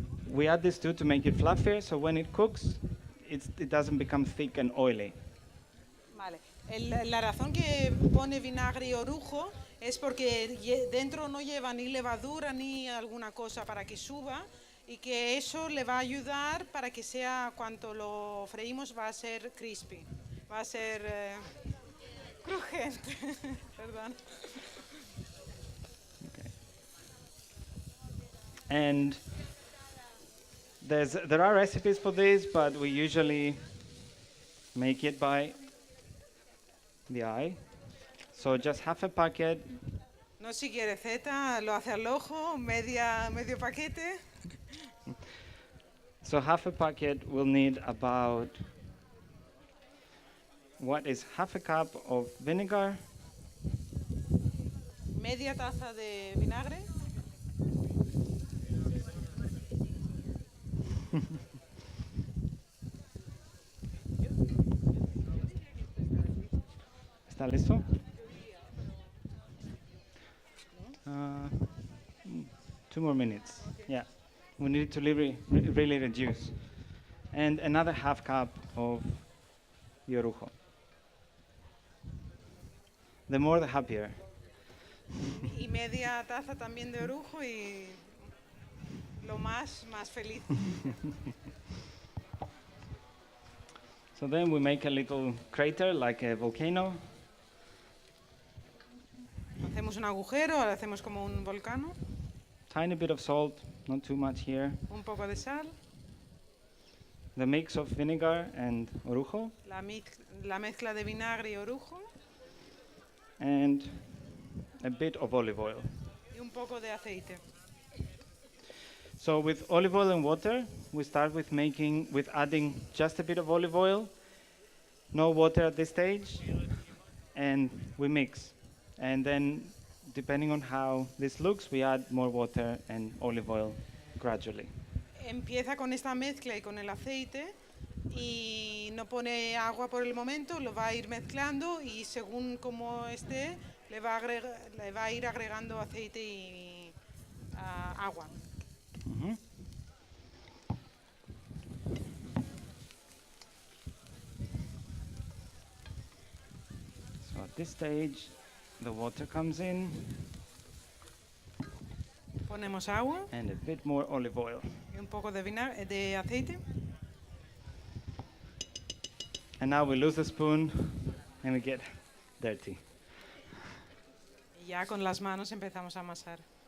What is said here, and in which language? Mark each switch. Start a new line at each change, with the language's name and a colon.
English: We add these two to make it fluffier, so when it cooks, it doesn't become thick and oily.
Spanish: Vale. La razón que pone vinagre y orujo es porque dentro no lleva ni levadura ni alguna cosa para que suba y que eso le va a ayudar para que sea, cuando lo freímos, va a ser crispy, va a ser crujiente. Perdón.
English: Okay. And there are recipes for this, but we usually make it by the eye. So just half a packet.
Spanish: No sigue receta, lo hace al ojo, medio paquete.
English: So half a packet will need about, what is half a cup of vinegar,
Spanish: Media taza de vinagre, ¿Está listo?
English: 2 more minutes. Yeah, we need it to really reduce. And another half cup of the orujo. The more, the happier.
Spanish: y media taza también de orujo y lo más feliz.
English: So then we make a little crater like a volcano.
Spanish: Hacemos un agujero, ahora hacemos como un volcán,
English: Tiny bit of salt, not too much here.
Spanish: un poco de sal,
English: The mix of vinegar and orujo.
Spanish: la mezcla de vinagre y orujo
English: And a bit of olive oil.
Spanish: y un poco de aceite.
English: So with olive oil and water, we start with adding just a bit of olive oil, no water at this stage, and we mix. And then, depending on how this looks, we add more water and olive oil gradually.
Spanish: Empieza con esta mezcla y con el aceite y no pone agua por el momento, lo va a ir mezclando y según como esté, le va a ir agregando aceite y agua.
English: So at this stage, the water comes in
Spanish: Ponemos agua
English: and a bit more olive oil.
Spanish: y un poco de aceite.
English: And now we lose the spoon and we get dirty.
Spanish: Y ya con las manos empezamos a amasar.